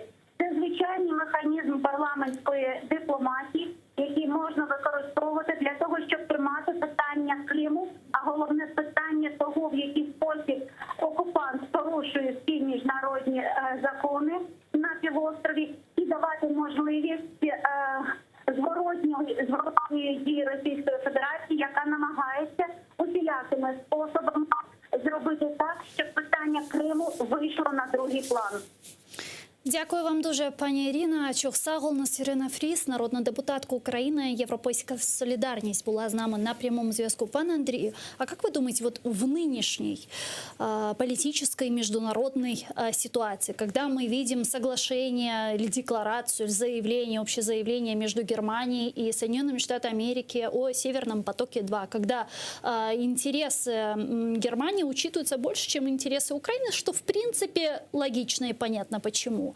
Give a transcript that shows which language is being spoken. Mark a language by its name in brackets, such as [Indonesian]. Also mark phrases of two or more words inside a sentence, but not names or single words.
[Ukrainian] Це звичайний механізм парламентської дипломатії, який можна використовувати для того, щоб тримати питання Криму, а головне питання того, в який спосіб окупант порушує всі міжнародні закони на півострові, і давати можливість зворотної дії Російської Федерації, яка намагається усілякими способами зробити так, щоб питання Криму вийшло на другий план. Дякую вам дуже, пані Ірина. Чохсаголнос Ірина Фріс, народна депутатка України, Європейська солідарність, була з нами на прямому зв'язку. [Russian] Пане Андрію, а как вы думаете, вот в нынешней политической международной ситуации, когда мы видим соглашение или декларацию, заявление, общее заявление между Германией и Соединенными Штатами Америки о Северном потоке-2, когда интересы Германии учитываются больше, чем интересы Украины, что в принципе логично и понятно почему.